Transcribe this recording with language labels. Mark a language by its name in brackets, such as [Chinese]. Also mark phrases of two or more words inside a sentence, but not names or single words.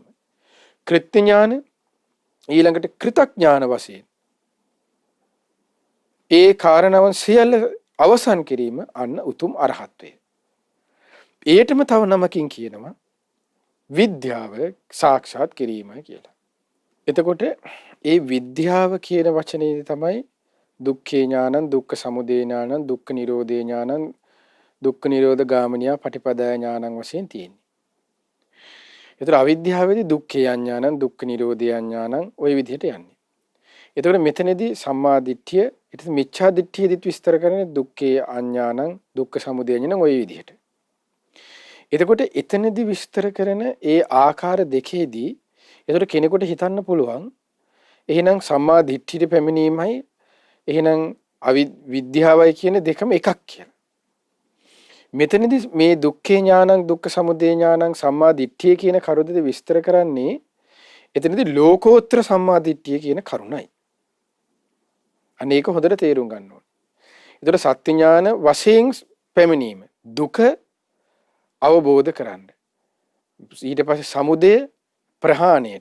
[Sinhala] කෘත්‍ය ඥාන ඊළඟට කෘතඥාන වශයෙන් ඒ කාරණාවන් සියල්ල අවසන් කිරීම අන්න උතුම් අරහත්වය. ඒටම තව නමකින් කියනවා විද්‍යාව සාක්ෂාත් කිරීම කියලා. එතකොට ඒ විද්‍යාව කියන වචනේ තමයි [Pali] දුක්ඛේ ඥානං, දුක්ඛ සමුදය ඥානං, දුක්ඛ නිරෝධේ ඥානං, දුක්ඛ නිරෝධ ගාමිනියා පටිපදාය ඥානං [Sinhala] වශයෙන් තියෙන්නේ. ඒතර අවිද්‍යාවේදී [Pali] දුක්ඛේ ඥානං, දුක්ඛ නිරෝධේ ඥානං [Sinhala] ওই විදිහට යන්නේ. එතකොට මෙතනදී සම්මා දිට්ඨිය, ඊට මිච්ඡා දිට්ඨියදිත් විස්තර කරන්නේ [Pali] දුක්ඛේ අඥානං, දුක්ඛ සමුදය ඥානං [Sinhala] ওই විදිහට. එතකොට එතනදී විස්තර කරන ඒ ආකාර දෙකේදී එතකොට කෙනෙකුට හිතන්න පුළුවන් එහෙනම් සම්මා දිට්ඨියට පැමිණීමයි එහෙනම් අවිද්‍යාවයි කියන දෙකම එකක් කියලා. මෙතනදී මේ [Pali] දුක්ඛේ ඥානං, දුක්ඛ සමුදය ඥානං, [Sinhala] සම්මා දිට්ඨිය කියන කරුණ විස්තර කරන්නේ එතනදී ලෝකෝත්තර සම්මා දිට්ඨිය කියන කරුණයි. අනේක හොඳට තේරුම් ගන්න ඕනේ. ඒතර සත්‍ය ඥාන වශයෙන් පැමිණීම දුක අවබෝධ කරන්න. ඊට පස්සේ සමුදය ප්‍රහාණයට.